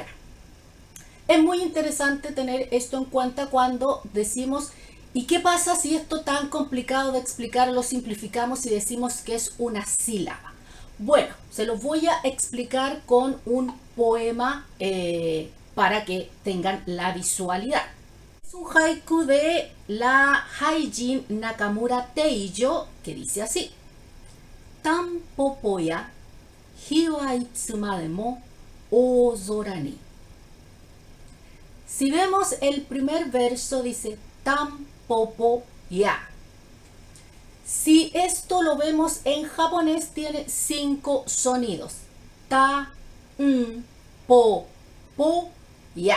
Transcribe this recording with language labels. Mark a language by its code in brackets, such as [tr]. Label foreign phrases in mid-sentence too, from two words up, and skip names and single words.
[es] Es muy interesante tener esto en cuenta cuando decimos, ¿y qué pasa si esto tan complicado de explicar lo simplificamos y decimos que es una sílaba? Bueno, se los voy a explicar con un poema para que tengan la visualidad. Es un haiku de la Haijin Nakamura Teijo que dice así: [ja] たんぽぽや日はいつまでも大空に. [es] Si vemos el primer verso dice [ja] たんぽぽや. [es] Si esto lo vemos en japonés tiene 5 sonidos: ta, po, ya.